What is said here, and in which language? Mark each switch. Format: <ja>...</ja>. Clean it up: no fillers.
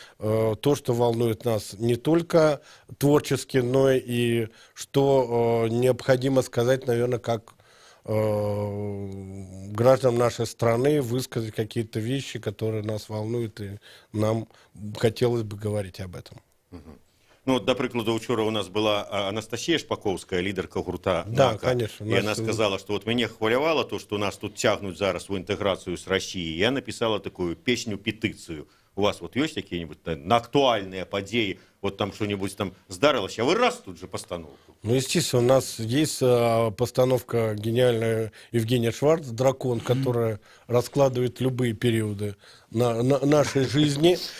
<ru>То, что волнует нас не только творчески, но и что необходимо сказать, наверное, как гражданам нашей страны, высказать какие-то вещи, которые нас волнуют, и нам хотелось бы говорить об этом.</ru> <uk>Ну, до прикладу, вчора у нас була Анастасія Шпаковська, лідерка гурта</uk> <ru>Да,</ru> <uk>«Нака».</uk> <ru>конечно.</ru> <uk>І вона сказала, що от мене хвилювало то, що нас тут тягнуть зараз в інтеграцію з Росією. Я написала таку песню-петицію.</uk> <ru>У вас вот есть какие-нибудь на актуальные подеи, вот там что-нибудь там сдарилось, а вы раз тут же постановку? Ну, естественно, у нас есть постановка гениальная Евгения Шварц «Дракон», которая раскладывает любые периоды нашей жизни.</ru>